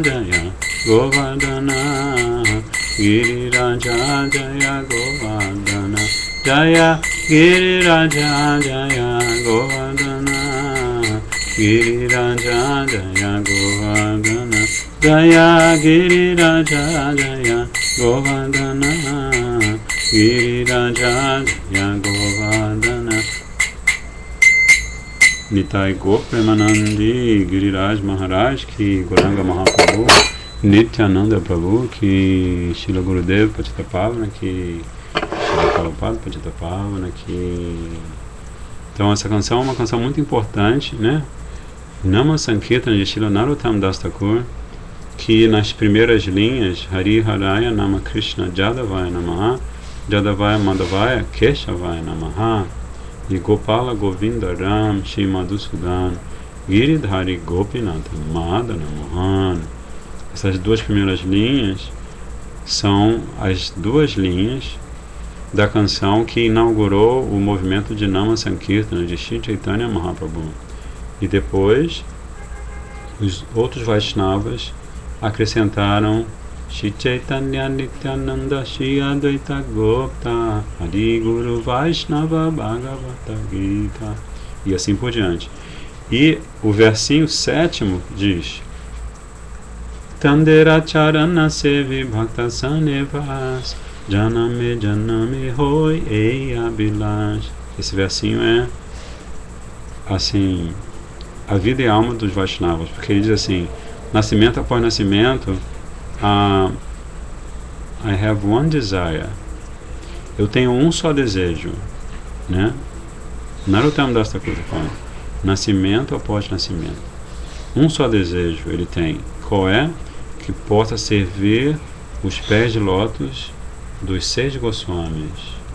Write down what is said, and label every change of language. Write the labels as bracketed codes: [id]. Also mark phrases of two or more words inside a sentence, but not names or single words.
[sa] जय गोवर्धन, गिरिराज जय गोवर्धन, जय गिरिराज जय गोवर्धन, गिरिराज जय गोवर्धन, जय गिरिराज जय गोवर्धन, गिरिराज जय गोवर्धन. [bn] নিতাই গোপ প্রেমানন্দী গিরিরাজ মহারাজ কি, গৌরাঙ্গ মহাপ্রভু, নিত্যানন্দ প্রভু কি, শিল গুরুদেব পতিত পাবন কি, শিল প্রভুপাদ পতিত পাবন কি. [pt] Então essa canção é uma canção muito importante, né? Nama Sankirtana de Shila Narottam Das Thakur, que nas primeiras linhas, [sa] हरि हरय नम कृष्ण जादवाय नमः, जादवाय माधवाय केशवाय नमः, e Gopala Govinda Ram Shri Madhusudan Giridhari Gopinath Madana Mohan. [pt] Essas duas primeiras linhas são as duas linhas da canção que inaugurou o movimento de Nama Sankirtana de Shri Chaitanya Mahaprabhu. E depois os outros Vaishnavas acrescentaram Shri Chaitanya Nityananda Shri Advaita Gopta Hari Guru Vaishnava Bhagavata Gita, e assim por diante. E o versinho 7º diz [bn] তাঁদের চরণ সেবি ভক্ত সনেবাস জনমে জনমে হই এই অভিলাষ. [pt] Esse versinho é assim, a vida e a alma dos Vaishnavas, porque ele diz assim, nascimento após nascimento, [en] I have one desire. [pt] Eu tenho um só desejo, né? Narottam Das Thakur falando, nascimento após nascimento. Um só desejo ele tem. Qual é? Que possa servir os pés de lótus dos 6 Goswamis.